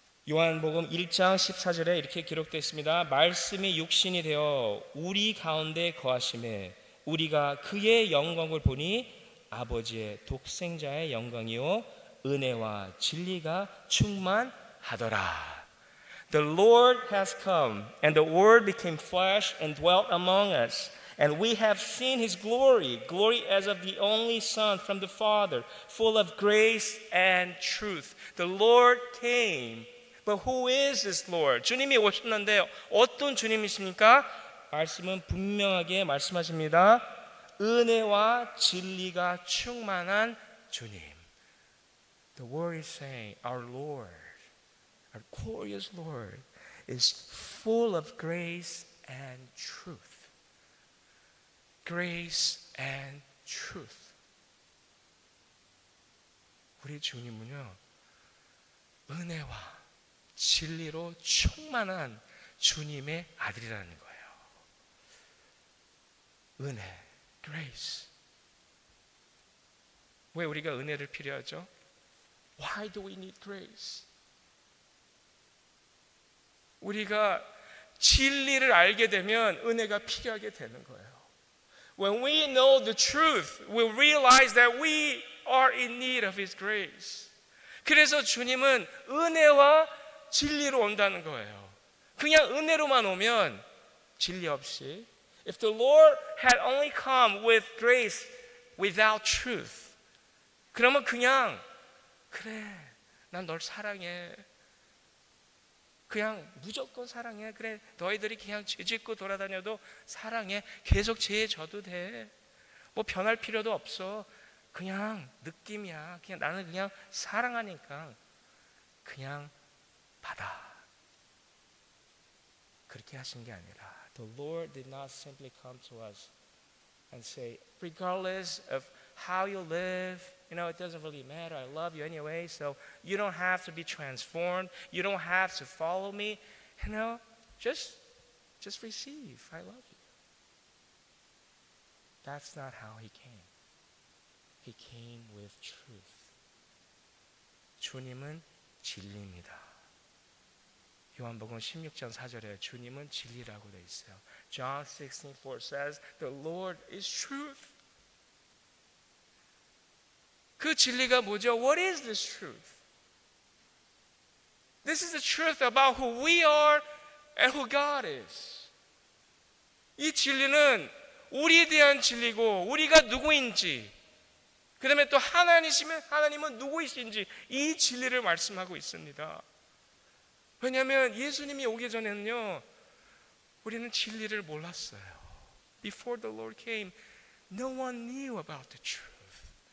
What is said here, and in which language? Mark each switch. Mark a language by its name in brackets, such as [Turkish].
[Korean] 요한복음 1장 14절에 이렇게 기록되어 있습니다. 말씀이 육신이 되어 우리 가운데 거하심에 우리가 그의 영광을 보니 아버지의 독생자의 영광이요 은혜와 진리가 충만하더라. [English] The Lord has come and the Word became flesh and dwelt among us. And we have seen His glory, glory as of the only Son from the Father, full of grace and truth. The Lord came. But who is this Lord? [Korean] 주님이 오셨는데 어떤 주님이십니까? 말씀은 분명하게 말씀하십니다. 은혜와 진리가 충만한 주님. [English] The word is saying, our Lord, our glorious Lord, is full of grace and truth. Grace and truth. [Korean] 우리 주님은요, 은혜와 진리로 충만한 주님의 아들이라는 거예요. 은혜, grace. 왜 우리가 은혜를 필요하죠? [English] Why do we need grace? [Korean] 우리가 진리를 알게 되면 은혜가 필요하게 되는 거예요. [English] When we know the truth, we'll realize that we are in need of His grace. [Korean] 그래서 주님은 은혜와 진리로 온다는 거예요. 그냥 은혜로만 오면 진리 없이 [English] If the Lord had only come with grace without truth, [Korean] 그러면 그냥 그래, 난 널 사랑해. 그냥 무조건 사랑해. 그래, 너희들이 그냥 죄 짓고 돌아다녀도 사랑해. 계속 죄에 져도 돼. 뭐 변할 필요도 없어. 그냥 느낌이야. 그냥 나는 그냥 사랑하니까 그냥 받아. 그렇게 하신 게 아니라 [English] The Lord did not simply come to us and say, regardless of how you live, it doesn't really matter. I love you anyway, so you don't have to be transformed. You don't have to follow me. Just receive. I love you. That's not how He came. He came with truth. [Korean] 주님은 진리입니다. 요한복음 16장 4절에 주님은 진리라고 되어 있어요. [English] John 16:4 says, the Lord is truth. [Korean] 그 진리가 뭐죠? [English] What is this truth? This is the truth about who we are and who God is. [Korean] 이 진리는 우리에 대한 진리고 우리가 누구인지, 그 다음에 또 하나님은 누구이신지 이 진리를 말씀하고 있습니다. 왜냐하면 예수님이 오기 전에는요, 우리는 진리를 몰랐어요. [English] Before the Lord came, no one knew about the truth.